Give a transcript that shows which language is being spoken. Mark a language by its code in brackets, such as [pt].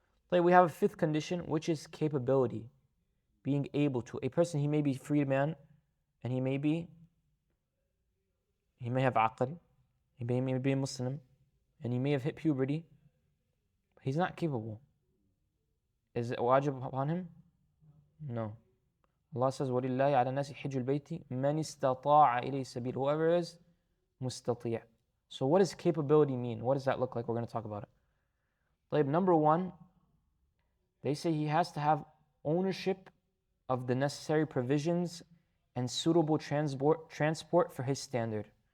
[en] Like we have a fifth condition, which is capability. Being able to. A person, he may be freed man, and he may have aql, he may be a Muslim, and he may have hit puberty, but he's not capable. Is it wajib upon him? No. Allah says, [ar] وَلِلَّهِ عَلَى النَّاسِ حِجُّ الْبَيْتِ مَنِ اسْتَطَاعَ إِلَيْهِ سَبِيلًا. [en] Whoever is مُسْتَطِيع. So what does capability mean? What does that look like? We're going to talk about it. طيب, number one, they say he has to have ownership of the necessary provisions and suitable transport for his standard.